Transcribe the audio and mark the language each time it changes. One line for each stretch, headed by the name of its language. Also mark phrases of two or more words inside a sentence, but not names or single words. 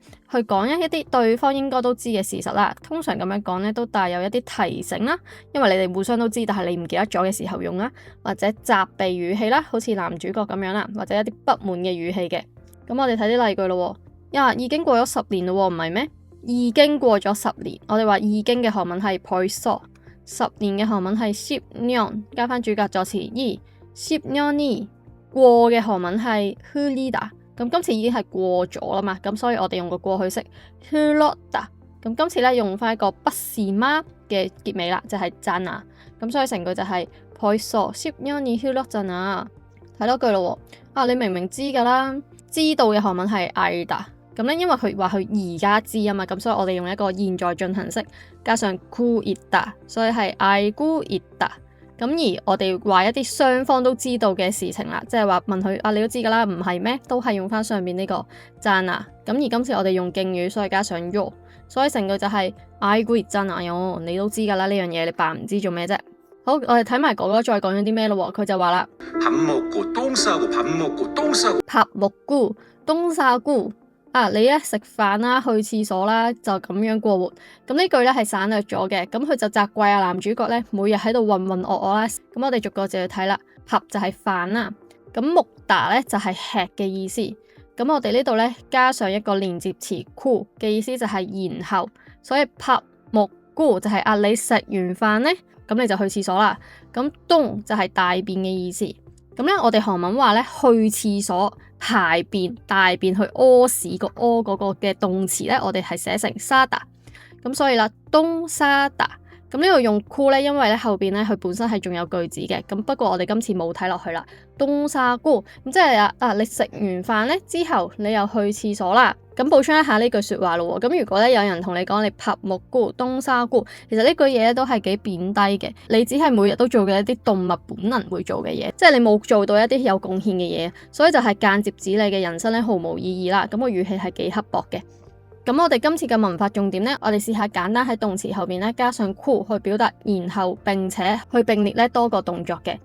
Cantonese: 去講一啲對方應該都知嘅事實啦。通常咁樣講咧都帶有一啲提醒啦，因為你哋互相都知，但係你唔記得咗嘅時候用啦，或者責備語氣啦，好似男主角咁樣啦，或者一啲不滿嘅語氣嘅。咁我哋睇啲例句咯。已經過咗10年咯，唔係咩？已經過咗10年，我哋話已經嘅韓文係벌써，10年嘅韓文係10년，加翻主格助詞 이。10년이 過嘅韓文係흐르다，咁今次已經係過咗啦嘛，咁所以我哋用個過去式흘렀다。咁今次咧用翻一個不是嗎嘅結尾啦，就係잖아。咁所以成句就係
Korean: 벌써 10년이 흘렀잖아。
Cantonese: 睇多句咯。你明明知噶啦，知道嘅韓文係알다。咁咧因為佢話佢而家知啊嘛，咁所以我哋用一個現在進行式加上
Korean: 알고 있다，
Cantonese: 所以係
Korean: 알고 있다。
Cantonese: 咁而我哋話一啲雙方都知道嘅事情啦，即係話問佢你都知噶啦，唔係咩？都係用翻上面呢個잖아。咁而今次我哋用敬語，所以加上요，所以成句就係
Korean: 알고 있잖아요，
Cantonese: 你都知噶啦呢樣嘢，你扮唔知做咩啫？好，我哋睇埋哥哥再講咗啲咩咯。佢就話啦：
Korean: 밥 먹고 똥 싸고 밥 먹고 똥 싸고。 밥 먹고 똥 싸고。
Cantonese: 你咧食飯啦，去廁所啦，就咁樣過活。咁呢句咧係省略咗嘅，咁佢就責怪男主角咧每日喺度渾渾噩噩啦。咁我哋逐個字去睇啦。밥就係飯啦，咁먹다咧就係吃嘅意思。咁我哋呢度咧加上一個連接詞고嘅意思就係然後，所以
Korean: 밥 먹고
Cantonese: 就係你食完飯咧，咁你就去廁所啦。咁똥就係大便嘅意思。咁咧我哋韓文話咧去廁所排便大便去屙屎個屙嗰個嘅動詞咧，我哋係寫成싸다。咁所以啦，
Korean: 똥 싸다。
Cantonese: 咁呢度用고咧，因為咧後邊咧佢本身係仲有句子嘅，咁不過我哋今次冇睇落去啦。
Korean: 똥 싸고
Cantonese: 咁即係你食完飯咧之後，你又去廁所啦。咁補充一下呢句説話咯。咁如果咧有人同你講你
Korean: 밥 먹고 똥 싸고，
Cantonese: 其實呢句嘢都係幾貶低嘅。你只係每日都做嘅一啲動物本能會做嘅嘢，即係你冇做到一啲有貢獻嘅嘢，所以就係間接指你嘅人生咧毫無意義啦。咁個語氣係幾刻薄嘅。咁我哋今次嘅文法重點呢，我哋試下簡單喺動詞後面咧加上고去表達，然後並且去並列咧多個動作嘅。